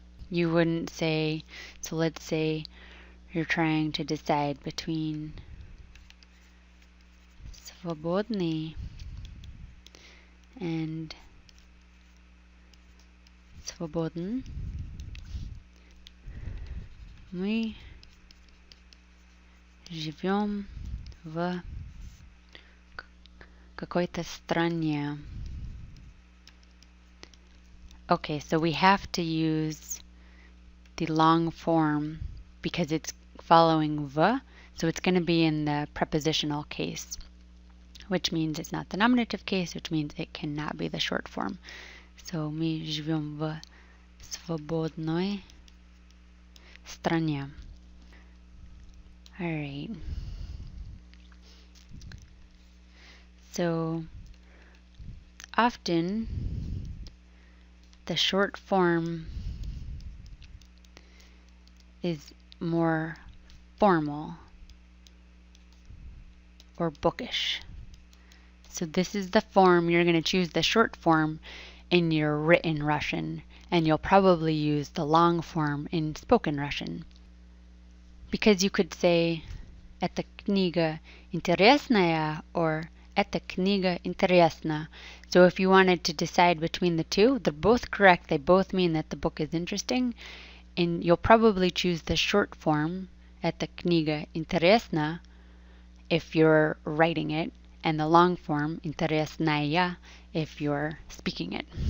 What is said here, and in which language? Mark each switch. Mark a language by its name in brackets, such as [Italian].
[English] You wouldn't say, so let's say you're trying to decide between свободный and свободен. [Russian] Мы живем в какой-то стране. [English] Okay, so we have to use the long form because it's following v, so it's going to be in the prepositional case, which means it's not the nominative case, which means it cannot be the short form. [Russian] So мы живем в свободной стране. [English] All right. So often the short form is more formal or bookish. So this is the form you're going to choose the short form in your written Russian, and you'll probably use the long form in spoken Russian. Because you could say [Russian] "Эта книга интересная" [English] or [Russian] "Эта книга интересна." [English] So if you wanted to decide between the two, they're both correct. They both mean that the book is interesting, and you'll probably choose the short form [Russian] "Эта книга интересна" [English] if you're writing it, and the long form "интересная" if you're speaking it.